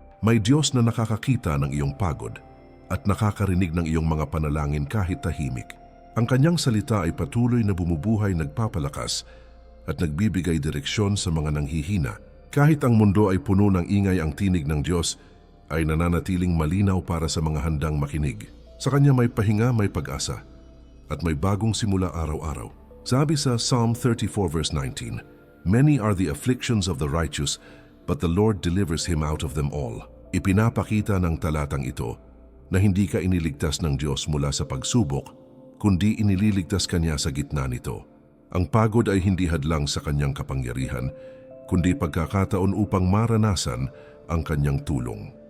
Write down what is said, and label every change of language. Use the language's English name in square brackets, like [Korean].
[Filipino] May Diyos na nakakakita ng iyong pagod at nakakarinig ng iyong mga panalangin kahit tahimik. Ang kanyang salita ay patuloy na bumubuhay, nagpapalakas at nagbibigay direksyon sa mga nanghihina. Kahit ang mundo ay puno ng ingay, ang tinig ng Diyos ay nananatiling malinaw para sa mga handang makinig. Sa kanya may pahinga, may pag-asa at may bagong simula araw-araw. Sabi sa [English] Psalm 34 verse 19, "Many are the afflictions of the righteous, but the Lord delivers him out of them all." [Filipino] Ipinapakita ng talatang ito na hindi ka iniligtas ng Diyos mula sa pagsubok, kundi inililigtas ka niya sa gitna nito. Ang pagod ay hindi hadlang sa kanyang kapangyarihan, kundi pagkakataon upang maranasan ang kanyang tulong.